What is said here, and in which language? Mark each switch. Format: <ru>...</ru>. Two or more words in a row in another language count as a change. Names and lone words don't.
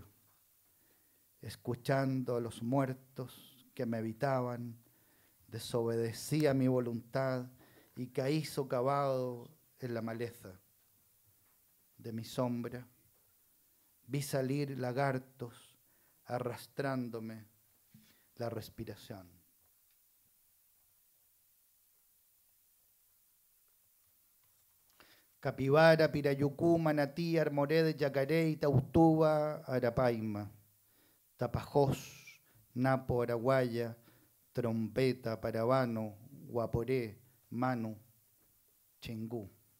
<es>Escuchando a los muertos que me habitaban, desobedecí a mi voluntad y caí socavado en la maleza. De mi sombra vi salir lagartos arrastrándome la respiración. Capibara, Pirayucú, Manatí, Armoré, Yacaré, Tautuba, Arapaima, Tapajós, Napo, Araguaya, Trompeta, Parabano, Guaporé, Manu, Chingú.</es>